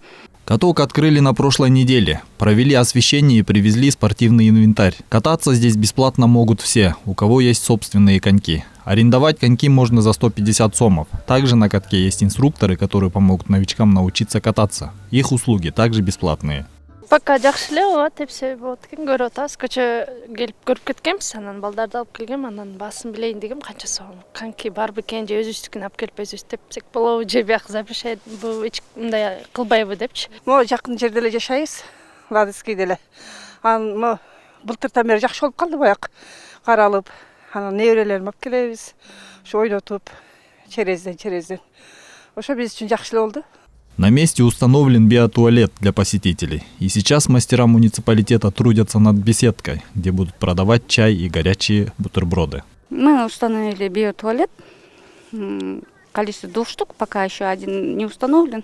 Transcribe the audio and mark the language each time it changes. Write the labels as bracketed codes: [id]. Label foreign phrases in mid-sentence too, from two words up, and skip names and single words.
[ru] Каток открыли на прошлой неделе. Провели освещение и привезли спортивный инвентарь. Кататься здесь бесплатно могут все, у кого есть собственные коньки. Арендовать коньки можно за 150 сомов. Также на катке есть инструкторы, которые помогут новичкам научиться кататься. Их услуги также бесплатные. [ky] Пока жакшылап атып все болот экен, көрүп атабыз. Көчө келип көрүп кеткенбиз, анан балдарды алып келгем, анан басын билейин дегем, канча сом. Канки бар бекен же өзүбүздүкүн алып келип өзүбүз тепсек болобу же бияк запрещать бу эч мындай кылбайбы депчи. Мо жакын жерде эле жашайбыз, Ладыскийде эле. Анан былтыртан бери жакшы болуп калды баяк каралып. Анан неберелеримди алып келебиз, ошо ойнотуп, черезден. Ошо биз үчүн жакшы эле болду. [ru] На месте установлен биотуалет для посетителей. И сейчас мастера муниципалитета трудятся над беседкой, где будут продавать чай и горячие бутерброды. Мы установили биотуалет. Количество 2 штук, пока еще один не установлен.